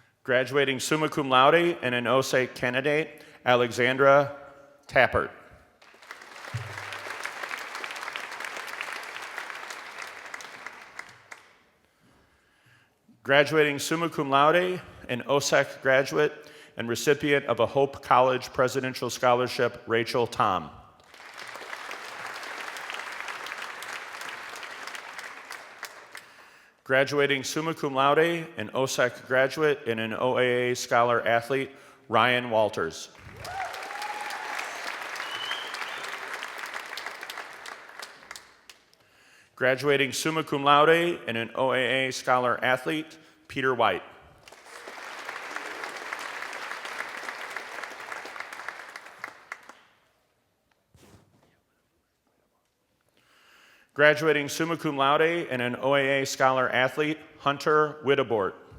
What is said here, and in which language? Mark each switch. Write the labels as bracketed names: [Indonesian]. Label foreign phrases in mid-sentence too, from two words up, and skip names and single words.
[English] Graduating summa cum laude and an OSAC candidate, Alexandra Tappert. Graduating summa cum laude, an OSAC graduate and recipient of a Hope College Presidential Scholarship, Rachel Tom. Graduating summa cum laude, an OSAC graduate and an OAA Scholar athlete, Ryan Walters. Graduating summa cum laude and an OAA Scholar athlete, Peter White. Graduating summa cum laude and an OAA Scholar athlete, Hunter Wittebort.